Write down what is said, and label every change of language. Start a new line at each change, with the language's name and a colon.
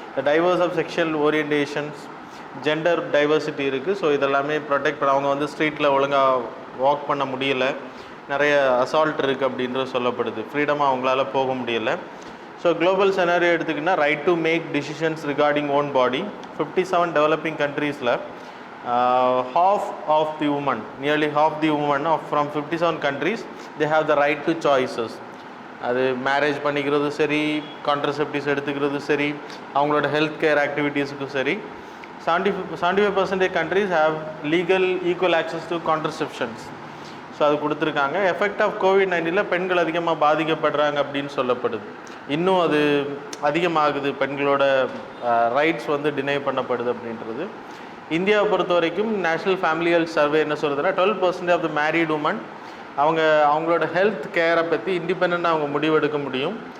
English: Diverse of sexual orientations, gender diversity இருக்குது.
Tamil: So இதெல்லாமே protect பண்ண, அவங்க வந்து ஸ்ட்ரீட்டில் ஒழுங்காக வாக் பண்ண முடியலை, நிறைய அசால்ட் இருக்குது அப்படின்றது சொல்லப்படுது, ஃப்ரீடமாக அவங்களால போக முடியலை.
English: so global scenario
Tamil: எடுத்துக்கிட்டால்
English: Right to make decisions regarding own body. 57 developing கண்ட்ரீஸில் half of the women, nearly half the women from 57 countries, they have the right to choices.
Tamil: அது மேரேஜ் பண்ணிக்கிறது சரி, கான்ட்ரசெப்டிவ்ஸ் எடுத்துக்கிறது சரி, அவங்களோட ஹெல்த் கேர் ஆக்டிவிட்டீஸுக்கும் சரி.
English: 75% countries have legal equal access to contraceptions.
Tamil: So அது கொடுத்துருக்காங்க.
English: effect of
Tamil: COVID-19 பெண்கள் அதிகமாக பாதிக்கப்படுறாங்க அப்படின்னு சொல்லப்படுது. இன்னும் அது அதிகமாகுது, பெண்களோட ரைட்ஸ் வந்து டினை பண்ணப்படுது அப்படின்றது. இந்தியாவை பொறுத்த வரைக்கும் நேஷ்னல் ஃபேமிலி ஹெல்த் சர்வே என்ன சொல்கிறதுனா
English: 12% of the married woman
Tamil: அவங்களோட ஹெல்த் கேரை பற்றி இண்டிபெண்ட்டாக அவங்க முடிவெடுக்க முடியும்.